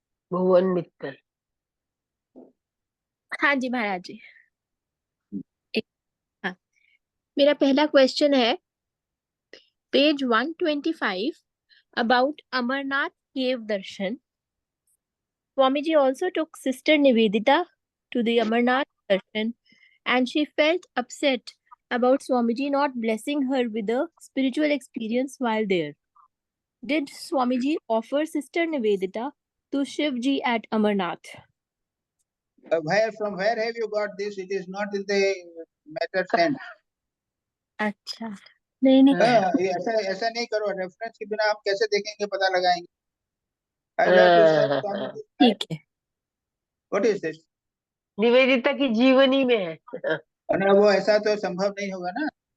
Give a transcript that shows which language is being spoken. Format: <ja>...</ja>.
<hi>भुवन मित्तल। हाँ जी महाराज जी। हाँ, मेरा पहला क्वेश्चन है page 125</hi> <en>about Amarnath cave darshan. Swamiji also took Sister Nivedita to the Amarnath darshan, and she felt upset about Swamiji not blessing her with a spiritual experience while there. Did Swamiji offer Sister Nivedita to Shivji at Amarnath? From where have you got this? It is not in the matter sense.</en> <hi>अच्छा, नहीं ऐसा नहीं करो। Reference के बिना आप कैसे देखेंगे, पता लगाएंगे। ठीक है।</hi> <en>What is this?</en> <hi>निवेदिता की जीवनी में है। वो ऐसा तो संभव नहीं होगा ना।</hi>